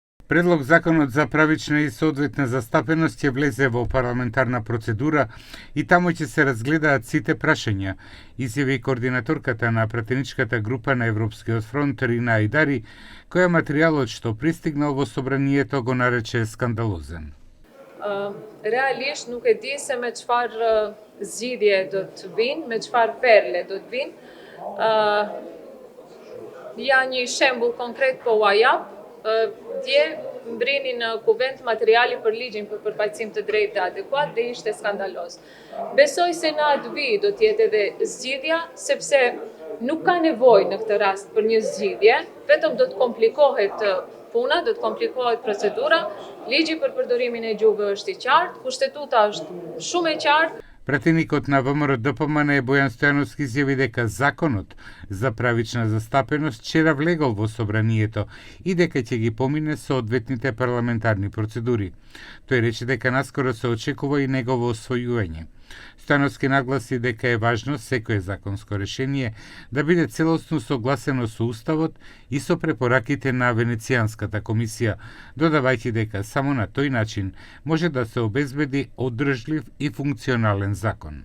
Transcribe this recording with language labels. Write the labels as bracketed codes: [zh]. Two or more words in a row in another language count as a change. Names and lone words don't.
[mk] Предлог законот за правична и соодветна застапеност ќе влезе во парламентарна процедура и таму ќе се разгледаат сите прашања, изјави координаторката на пратеничката група на Европскиот фронт Рина Айдари, која материјалот што пристигнал во собранието го нарече скандалозен. [sq] Realisht nuk e di se me çfarë zgjidhje do të vinë, me çfarë perle do të vinë. Ja një shembull konkret po ua jap. Dje mbrini në kuvent materiali për ligjin për përfaqësim të drejtë dhe adekuat dhe ishte skandaloz. Besoj se në atë vi do t'jetë edhe zgjidhja, sepse nuk ka nevojë në këtë rast për një zgjidhje, vetëm do të komplikohet puna, do të komplikohet procedura. Ligji për përdorimin e gjuhëve është I qartë, kushtetuta është shumë e qartë. [mk] Пратеникот на ВМРО-ДПМН Бојан Стојановски изјави дека законот за правична застапеност вчера влегол во собранието и дека ќе ги помине соодветните парламентарни процедури. Тој рече дека наскоро се очекува и негово освојување. Стојановски нагласи дека е важно секое законско решение да биде целосно согласено со Уставот и со препораките на Венецијанската комисија, додавајќи дека само на тој начин може да се обезбеди одржлив и функционален закон.